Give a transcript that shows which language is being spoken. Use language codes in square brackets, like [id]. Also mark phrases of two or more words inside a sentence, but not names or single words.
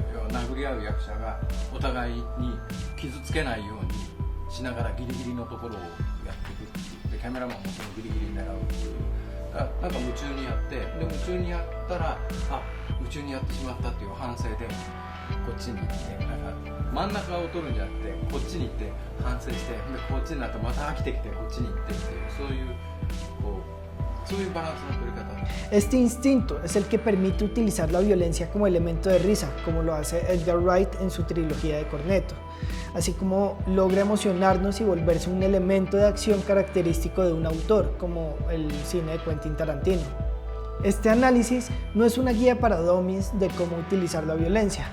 [ja] 要は殴り合う役者がお互いに傷つけないようにしながらギリギリのところをやっていくっていうでキャメラマンもそのギリギリ狙うっていうなんか夢中にやってで夢中にやったら夢中にやってしまったっていう反省でこっちに行ってなんか真ん中を撮るんじゃなくてこっちに行って反省してでこっちになってまた飽きてきてこっちに行ってっていうそういうbalanceの取り方。 [es] Este instinto es el que permite utilizar la violencia como elemento de risa, como lo hace Edgar Wright en su trilogía de Cornetto, así como logra emocionarnos y volverse un elemento de acción característico de un autor, como el cine de Quentin Tarantino. Este análisis no es una guía para dummies de cómo utilizar la violencia.